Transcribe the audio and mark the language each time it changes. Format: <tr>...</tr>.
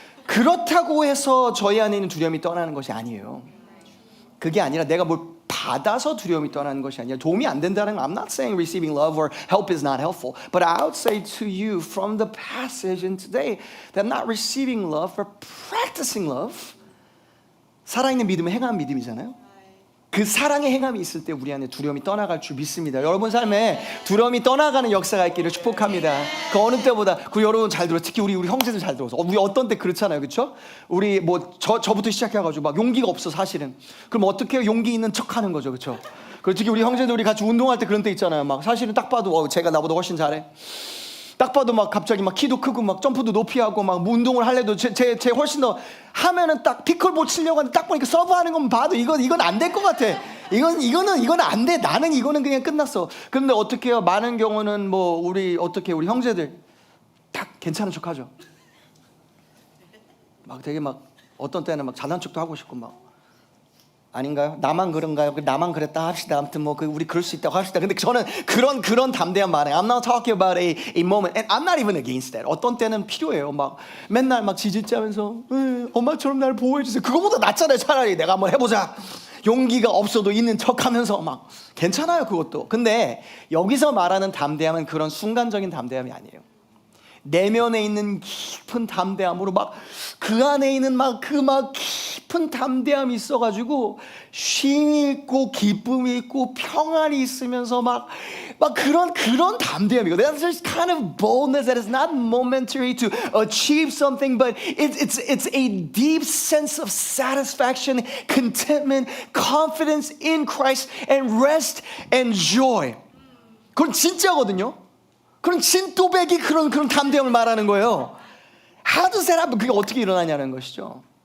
<ko>그렇다고 해서 저희 안에 있는 두려움이 떠나는 것이 아니에요. 그게 아니라 내가 뭘 받아서 두려움이 떠나는 것이 아니라 도움이 안 된다는 거.</ko> <en>I'm not saying receiving love or help is not helpful, but I would say to you from the passage in today that not receiving love but practicing love,</en> <ko>살아있는 믿음은 행하는 믿음이잖아요. 그 사랑의 행함이 있을 때 우리 안에 두려움이 떠나갈 줄 믿습니다. 여러분 삶에 두려움이 떠나가는 역사가 있기를 축복합니다. 그 어느 때보다. 그 여러분 잘 들어. 특히 우리 형제들 잘 들어서. 우리 어떤 때 그렇잖아요, 그렇죠? 우리 저부터 시작해가지고 용기가 없어 사실은. 그럼 어떻게 해요? 용기 있는 척하는 거죠, 그렇죠? 특히 우리 형제들이 같이 운동할 때 그런 때 있잖아요. 사실은 딱 봐도 제가 나보다 훨씬 잘해. 딱 봐도 갑자기 키도 크고 점프도 높이 하고 운동을 할래도 제 훨씬 더 하면은 딱 피클볼 치려고 하는데 딱 보니까 서브하는 건 봐도 이건 안 될 것 같아. 이건 안 돼. 나는 이거는 그냥 끝났어. 그런데 어떻게 해요? 많은 경우는 우리 형제들 딱 괜찮은 척하죠. 되게 어떤 때는 잘난 척도 하고 싶고 아닌가요? 나만 그런가요? 나만 그랬다 합시다. 아무튼 우리 그럴 수 있다고 합시다. 근데 저는 그런 담대한 말에</ko> <en>I'm not talking about a moment, and I'm not even against that.</en> <ko>어떤 때는 필요해요. 맨날 지질짜면서 엄마처럼 날 보호해주세요. 그거보다 낫잖아요. 차라리 내가 한번 해보자. 용기가 없어도 있는 척하면서 괜찮아요, 그것도. 근데 여기서 말하는 담대함은 그런 순간적인 담대함이 아니에요. 내면에 있는 깊은 담대함으로 그 안에 있는 깊은 담대함이 있어가지고 쉼이 있고 기쁨이 있고 평안이 있으면서 막 그런 담대함이고,</ko> <en>that's just kind of boldness that is not momentary to achieve something, but it's a deep sense of satisfaction, contentment, confidence in Christ, and rest and joy.</en> <ko>그건 진짜거든요. 그런 진또배기 그런 담대함을 말하는 거예요.</ko> <en>How does that happen?</en> <ko>그게 어떻게 일어나냐는 것이죠.</ko>